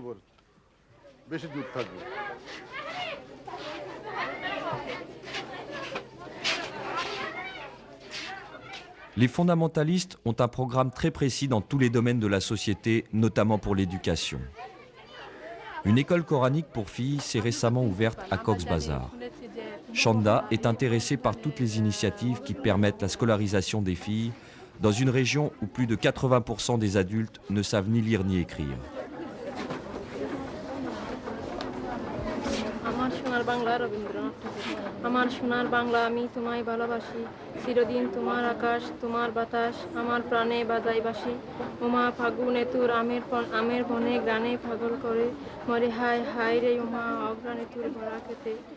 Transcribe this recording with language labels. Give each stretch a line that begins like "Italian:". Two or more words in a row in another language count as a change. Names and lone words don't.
French: Les fondamentalistes ont un programme très précis dans tous les domaines de la société, notamment pour l'éducation. Une école coranique pour filles s'est récemment ouverte à Cox's Bazar. Chanda est intéressée par toutes les initiatives qui permettent la scolarisation des filles dans une région où plus de 80% des adultes ne savent ni lire ni écrire.
Bangla: আমার সোনার বাংলা আমি তোমায় ভালোবাসি চিরদিন তোমার আকাশ তোমার বাতাস আমার প্রাণে বাজাই বাসি ওমা ফাগুনে তোর আমের বনে গানে পাগল করে মরে হায় হায় রে ওমা অগ্রাণে তোর ভরা খেতে